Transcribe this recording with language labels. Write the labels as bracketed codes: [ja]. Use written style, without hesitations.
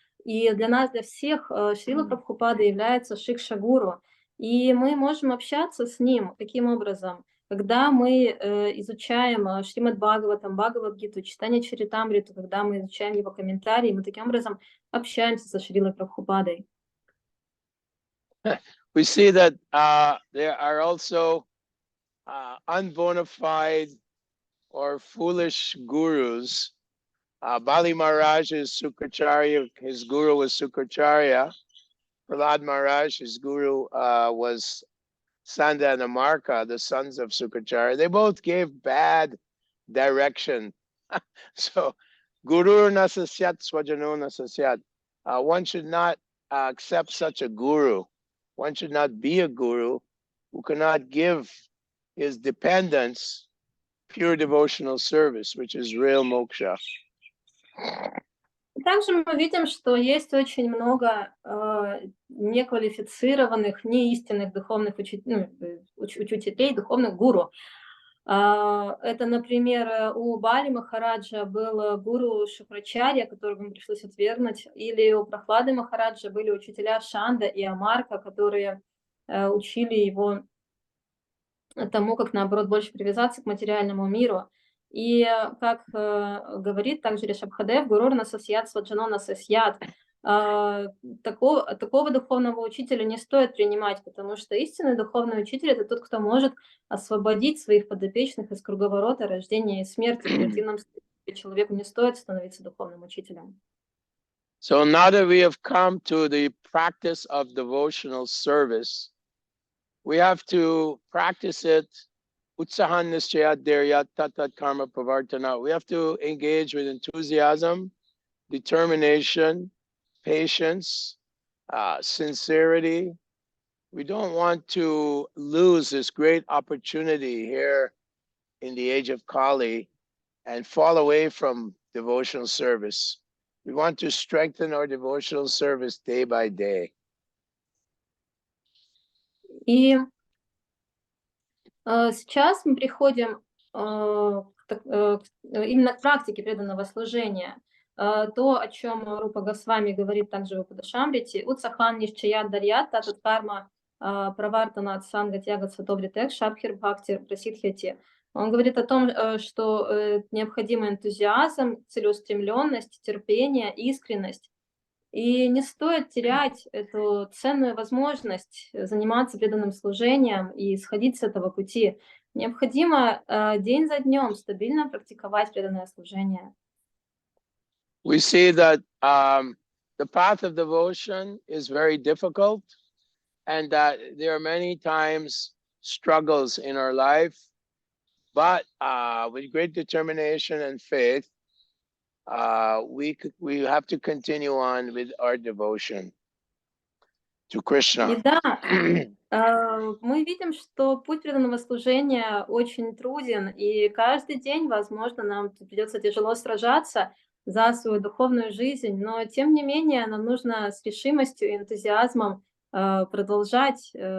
[ru] И для нас, для всех, Шрила Прабхупада является Шикша Гуру. И мы можем общаться с ним таким образом. Когда мы изучаем Шримад Бхагаватам, Бхагавад-гиту, читание Чаритамриту, когда мы изучаем его комментарии, мы таким образом общаемся со Шрилой Прабхупадой. [en] we see that there are also unbona fide or foolish gurus. Bali Maharaj is Sukracharya, his guru was Sukracharya. Prahlad Maharaj, his guru was Sanda and Amarka, the sons of Sukracharya. They both gave bad direction. So, [sa] Guru nasasyat swajano nasasyat. [en] One should not accept such a guru. One should not be a guru who cannot give his dependents pure devotional service, which is real moksha. [ru] Также мы видим, что есть очень много неквалифицированных, неистинных духовных учителей, духовных гуру. Это, например, у Бали Махараджа был гуру Шукрачарья, которого ему пришлось отвергнуть, или у Прохлады Махараджа были учителя Шанда и Амарка, которые учили его тому, как, наоборот, больше привязаться к материальному миру. И, как говорит также Ришабхадев, [sa] гурур насасьят сваджано насасьят, [ru] такого духовного учителя не стоит принимать, потому что истинный духовный учитель — это тот, кто может освободить своих подопечных из круговорота рождения и смерти. В противном случае человеку не стоит становиться духовным учителем. [en] So now that we have come to the practice of devotional service, we have to practice it. [sa] Utsahan nischayat deryat tatat karma pravartana. [en] We have to engage with enthusiasm, determination, patience, sincerity. We don't want to lose this great opportunity here in the age of Kali and fall away from devotional service. We want to strengthen our devotional service day by day. [ru] И сейчас мы приходим именно к практике преданного служения. То, о чем Рупа Госвами говорит также в Упадашамрите, [sa] «Утсахан нишчаят дарьят татат карма правартана от санга тягат сатовритек шабхир бхактир прасидхяти». [ru] Он говорит о том, что необходим энтузиазм, целеустремленность, терпение, искренность. И не стоит терять эту ценную возможность заниматься преданным служением и сходить с этого пути. Необходимо день за днем стабильно практиковать преданное служение. [en] We see that the path of devotion is very difficult and that there are many times struggles in our life, but with great determination and faith, we have to continue on with our devotion to Krishna. [ru] И да, мы видим, что путь преданного служения очень труден, и каждый день, возможно, нам придется тяжело сражаться за свою духовную жизнь, но тем не менее нам нужно с решимостью и энтузиазмом продолжать.